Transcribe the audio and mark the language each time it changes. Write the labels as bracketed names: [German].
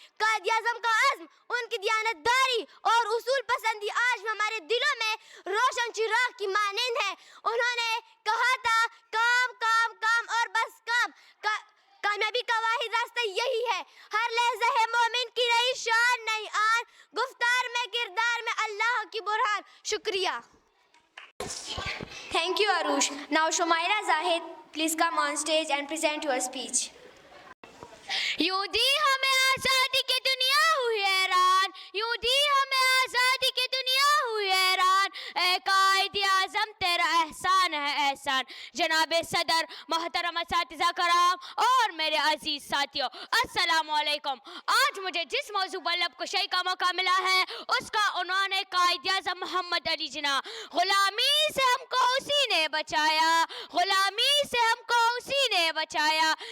[Urdu] قائد اعظم کا عزم، ان کی دیانتداری اور اصول پسندی آج بھی ہمارے دلوں میں روشن چراغ کی مانند ہے۔ انہوں نے کہا تھا، کام کام کام اور بس کام۔ کامیابی کا واحد راستہ یہی ہے۔ ہر لحظہ ہے مومن کی نئی شان، نئی آن، گفتار میں، کردار میں اللہ کی برہان۔ شکریہ۔ [English] Thank you, Arush. Now, Shumaira Zahid, please come on stage and present your speech. [Urdu] یوں دی ہمیں آزادی کی دنیا ہوئی حیران، یوں دی ہمیں آزادی کی دنیا ہوئی حیران، اے قائد اعظم تیرا احسان ہے احسان۔ جناب صدر، محترم اساتذہ کرام اور میرے عزیز ساتھیوں، السلام علیکم۔ آج مجھے جس موضوع پر لب کشائی کا موقع ملا ہے اس کا عنوان ہے قائد اعظم محمد علی جناح۔ غلامی سے ہم کو اسی نے بچایا، غلامی سے ہم کو اسی نے بچایا،